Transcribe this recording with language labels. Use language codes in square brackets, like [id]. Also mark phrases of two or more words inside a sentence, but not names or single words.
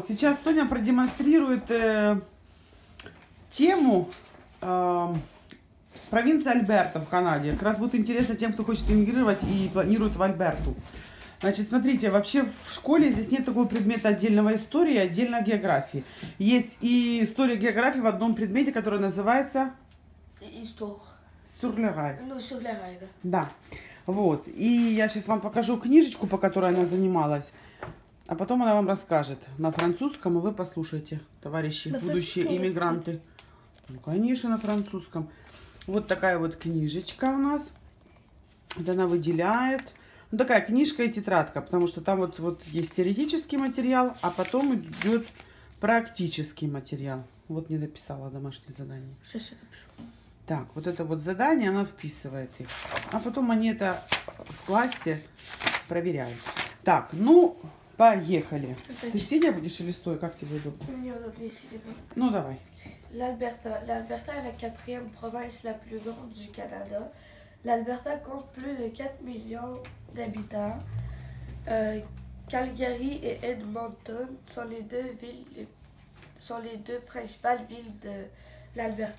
[ru] Сейчас Соня продемонстрирует тему провинции Альберта в Канаде. Как раз будет интересно тем, кто хочет эмигрировать и планирует в Альберту. Значит, смотрите, вообще в школе здесь нет такого предмета отдельного истории, отдельно географии. Есть и история географии в одном предмете, который называется... [fr] Histoire. Сурлерай. [ru] Ну, [fr] sur les rails. [ru] Да. Вот. И я сейчас вам покажу книжечку, по которой она занималась. А потом она вам расскажет на французском, и вы послушайте, товарищи, На будущие иммигранты. Ну, конечно, на французском. Вот такая вот книжечка у нас. Вот она выделяет. Ну, такая книжка и тетрадка, потому что там вот есть теоретический материал, а потом идет практический материал. Вот не написала домашнее задание. Сейчас я напишу. Так, вот это вот задание, она вписывает их. А потом они это в классе проверяют. Так, ну, поехали. Ты сидя будешь или стоя? Как тебе удобно? Ну, давай. [fr] L'Alberta. L'Alberta est la quatrième province la plus grande du Canada. L'Alberta compte plus de 4 millions d'habitants. Calgary et Edmonton sont les deux principales villes de l'Alberta.